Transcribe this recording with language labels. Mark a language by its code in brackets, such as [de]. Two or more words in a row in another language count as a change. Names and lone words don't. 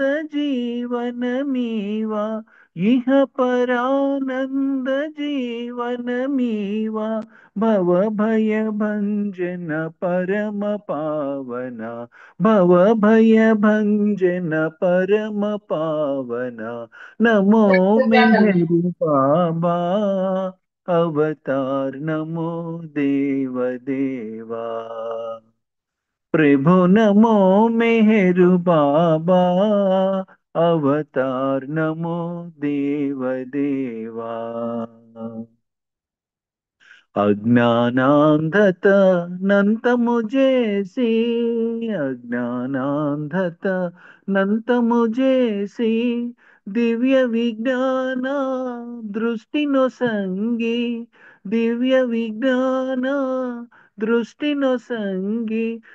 [te] జీవనమీవా ఇహ పరానంద జీవనమీవా భవ భయ [sa] భంజన పరమ పావన భవ భయ భంజన పరమ పావన నమో మెహరు బాబా अवतार नमो देव देवा प्रभु नमो मेहरु बाबा अवतार नमो देव देवा [te] అజ్ఞానాంధత నంతము చేసి అజ్ఞానాంధత నంతము చేసి దివ్య విజ్ఞాన దృష్టిను సంగి దివ్య విజ్ఞాన దృష్టిను సంగి